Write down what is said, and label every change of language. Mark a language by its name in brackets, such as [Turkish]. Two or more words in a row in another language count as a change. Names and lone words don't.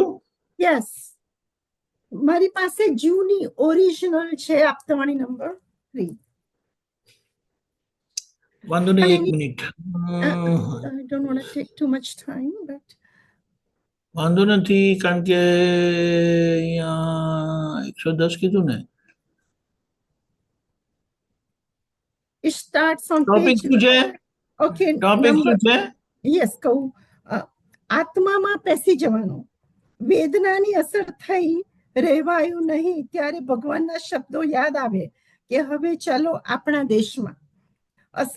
[English] Yes. [Gujarati] મારી પાસે જૂની ઓરિજિનલ છે આપતવાણી નંબર 3. વાંધો નહીં, પણ 1 મિનિટ. [English] I don't want to take too much time, but [Gujarati] વાંધો નથી, કારણ કે અહીંયા 110 કીધું ને. [English] it starts on ટોપિક page. [Gujarati] શું છે? [English] Okay, ટોપિક number. [Gujarati] શું છે? Yes, કહું. આત્મામાં પેસી જવાનું. વેદનાની અસર થઈ રહેવાયું નહીં ત્યારે ભગવાનના શબ્દો યાદ આવે કે હવે ચાલો આપણા દેશમાં. અસર